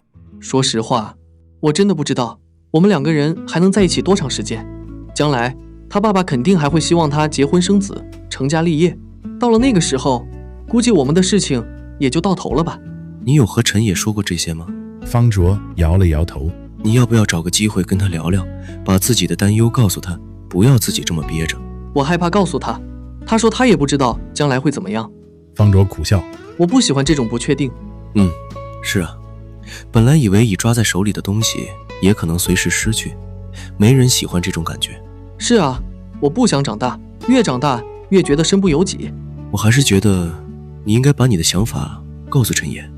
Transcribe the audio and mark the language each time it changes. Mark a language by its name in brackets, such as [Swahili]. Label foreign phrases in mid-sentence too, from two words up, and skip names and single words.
[Chinese] 說實話，我真的不知道我們兩個人還能在一起多長時間。將來他爸爸肯定還會希望他結婚生子，成家立業。到了那個時候，估計我們的事情也就到頭了吧。你有和陳野說過這些嗎？方卓搖了搖頭。你要不要找個機會跟他聊聊，把自己的擔憂告訴他，不要自己這麼憋着。我害怕告訴他，他說他也不知道將來會怎麼樣。方卓苦笑。我不喜歡這種不確定。是啊，本來以為已抓在手裡的東西也可能隨時失去，沒人喜歡這種感覺。是啊，我不想長大，越長大越覺得身不由己。我還是覺得你應該把你的想法告訴陳野。